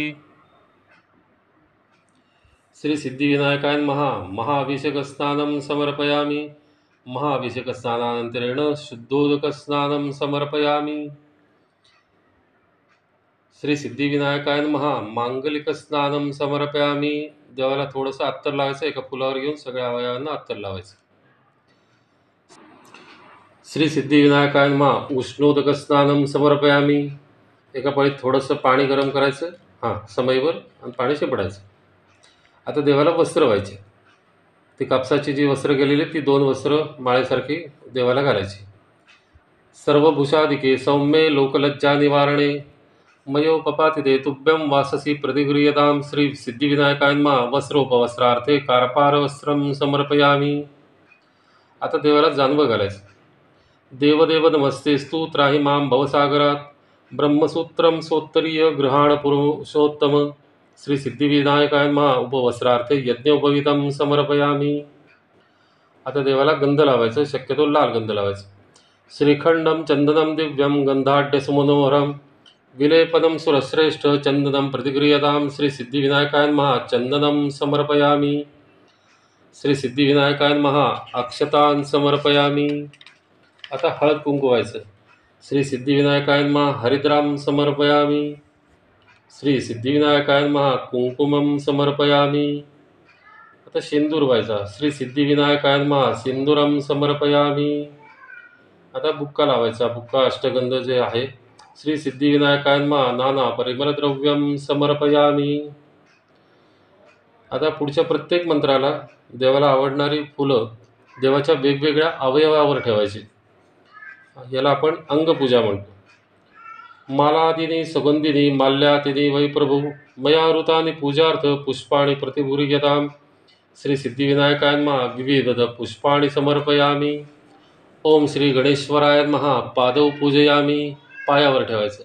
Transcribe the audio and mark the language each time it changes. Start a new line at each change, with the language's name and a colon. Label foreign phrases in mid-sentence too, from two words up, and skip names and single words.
Sanskrit: श्री सिद्धिविनायकाय नमः। महाभिषेकस्नानं समर्पयामि। महाभिषेकस्नानानन्तरेण शुद्धोदकस्नानं समर्पयामि। श्री सिद्धिविनायकाय नमः। मांगलिकस्नानं समर्पयामि।
Marathi: देवाला थोडंसं अत्तर लावायचं, एका फुलावर घेऊन सगळ्या अवयवांना अत्तर लावायचं।
Sanskrit: श्री सिद्धिविनायकाय नमः। उष्णोदकस्नानं समर्पयामि।
Marathi: एका पळीत थोडंसं पाणी गरम करायचं, समयवर, आणि पाणी शिंपडायचं। आता देवाला वस्त्र व्हायचे, ती कापसाची जी वस्त्र गेलेली ती 2 वस्त्र माळेसारखी देवाला घालायची।
Sanskrit: सर्वभूषादिके सौम्ये लोकलज्जा निवारणे मयोपपातिते तुभ्यं वाससी प्रतिगृह्यतां। श्री सिद्धिविनायकाय नमः। वस्त्रोपवस्त्रार्थे कारपारवस्त्रं समर्पयामि।
Marathi: आता देवाला जानवं घालायचं।
Sanskrit: देवदेव नमस्तेस्तु त्राहि मां भवसागरात् ब्रह्मसूत्रं सोत्तरीय गृहाण पुरुषोत्तम। श्री सिद्धिविनायकाय नमः। उपवस्त्रार्थे यज्ञोपवीतं समर्पयामि।
Marathi: आता देवाला गंध लावायचं, शक्यतो लाल गंध लावायचं।
Sanskrit: श्रीखंडं चंदनं दिव्यं गंधाढ्यसुमनोहरं विलेपनं सुरश्रेष्ठ चंदनं प्रतिगृह्यतां। श्री सिद्धिविनायकाय नमः। चंदनं समर्पयामि। श्री सिद्धिविनायकाय नमः। अक्षतान् समर्पयामि।
Marathi: आता हळद कुंकू व्हायचं।
Sanskrit: श्री सिद्धिविनायकाय नमः। हरिद्रां समर्पयामि। श्री सिद्धिविनायकाय नमः कुंकुमं समर्पयामी.
Marathi: आता शेंदूर व्हायचा.
Sanskrit: श्री सिद्धिविनायकाय नमः सिंदूरम समर्पयामी.
Marathi: आता बुक्का लावायचा. बुक्का अष्टगंध जे आहे.
Sanskrit: श्री सिद्धिविनायकाय नमः नाना परिमलद्रव्यम समर्पयामी.
Marathi: आता पुढच्या प्रत्येक मंत्राला देवाला आवडणारी फुलं देवाच्या वेगवेगळ्या अवयवावर ठेवायची. याला आपण अंगपूजा म्हणतो.
Sanskrit: मालादिनी सुगंधिनी माल्यातिनी वै प्रभू मया ऋतानि पूजार्थ पुष्पाणि प्रतिभूर्यताम्. श्री सिद्धिविनायकाय नमः विविध पुष्पाणि समर्पयामी. ओम श्री गणेश्वराय नमः पादौ पूजयामी.
Marathi: पायावर ठेवायचं.